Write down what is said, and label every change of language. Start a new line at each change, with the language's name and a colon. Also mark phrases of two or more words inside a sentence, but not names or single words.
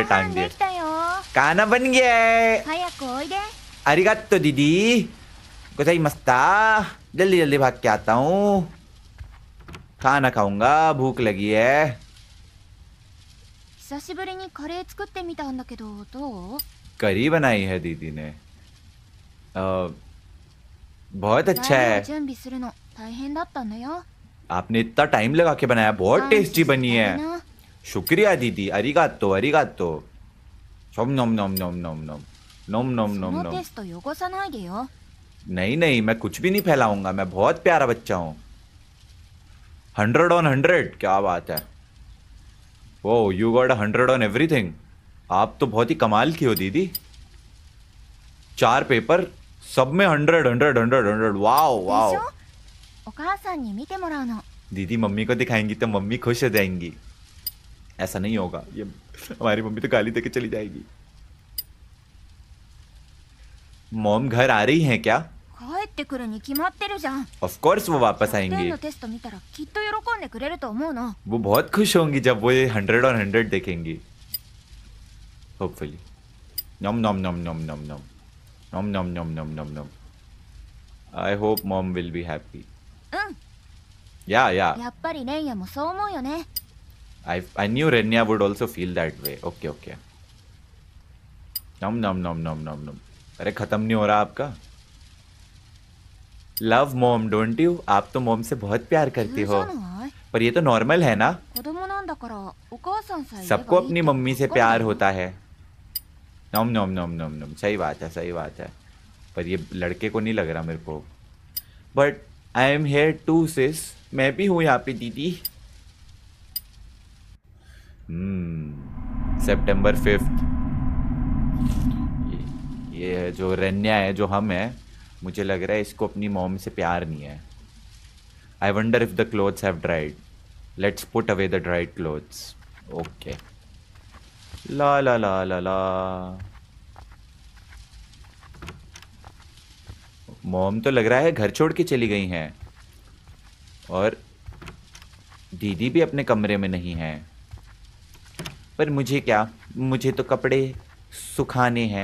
Hindi: टांग
Japanese: 飯
Hindi: दिए।
Japanese: できたよ
Hindi: खाना बन गया है।
Japanese: 早くおいでありがとう ディディ。ございました.
Hindi: जल्दी जल्दी भाग के आता हूँ। खाना खाऊंगा, भूख लगी है।
Japanese: 久しぶりにカレー作ってみたんだけどどう
Hindi: करी बनाई है दीदी ने। बहुत अच्छा
Japanese: 材料
Hindi: है।
Japanese: 準備するの大変だったんだよ
Hindi: आपने इतना टाइम लगा के बनाया, बहुत
Japanese: 感謝
Hindi: टेस्टी
Japanese: して
Hindi: बनी
Japanese: あげ
Hindi: है।
Japanese: な
Hindi: शुक्रिया दीदी,
Japanese: ありがとう ありがとう. नोम नोम नोम नोम नोम नोम नोम नोम そ नोम の नोम। テスト汚さないでよ
Hindi: नहीं नहीं, मैं कुछ भी नहीं फैलाऊंगा, मैं बहुत प्यारा बच्चा हूँ। 100 on 100, क्या बात है।
English: Oh you got 100 on everything.
Hindi: आप तो बहुत ही कमाल की हो दीदी। 4 पेपर, सब में 100 100 100 100। वाओ
Japanese: で
Hindi: वाओ।
Japanese: しょお母さんに見てもらうの
Hindi: दीदी मम्मी को दिखाएंगी तो मम्मी खुश हो जाएंगी। ऐसा नहीं होगा, ये हमारी मम्मी तो गाली देके चली जाएगी। मॉम घर आ रही हैं क्या?
Japanese: 帰ってくるに決まってるじゃん
English: of course
Hindi: वो वापस
Japanese: 100点
Hindi: आएंगी।
Japanese: のテスト見たらきっと喜んでくれると思うの
Hindi: वो बहुत खुश होंगी जब वो ये 100 और 100 देखेंगी। होपफुली। नम नम नम नम नम नम नम नम नम नम नम नम।
English: I hope Mom will be happy.
Japanese: うん
Hindi: या
Japanese: やっぱりレイヤもそう思うよね
English: I knew Renya would also feel that way. okay okay. नम नम नम नम नम नम।
Hindi: अरे खत्म नहीं हो रहा आपका।
English: love Mom, don't you?
Hindi: आप तो मॉम से बहुत प्यार
Japanese: 普
Hindi: करती
Japanese: 通じ
Hindi: हो।
Japanese: ゃない
Hindi: पर ये तो नॉर्मल है ना।
Japanese: 子供なんだからお母さんさえいればいい
Hindi: सबको
Japanese: って
Hindi: अपनी मम्मी से
Japanese: わかる
Hindi: प्यार
Japanese: よ
Hindi: होता है। नम नम नम नम नम। सही बात है, सही बात है। पर ये लड़के को नहीं लग रहा मेरे को।
English: But I am here too, sis.
Hindi: मैं भी हूँ यहाँ पे दीदी। September 5th। ये है जो रन्या है, जो हम है, मुझे लग रहा है इसको अपनी मॉम से प्यार नहीं है।
English: I wonder if the clothes have dried. Let's put away the dried clothes. ओके। ला ला ला ला ला।
Hindi: मॉम तो लग रहा है घर छोड़ के चली गई हैं। और दीदी भी अपने कमरे में नहीं है। पर मुझे क्या, मुझे तो कपड़े सुखाने हैं।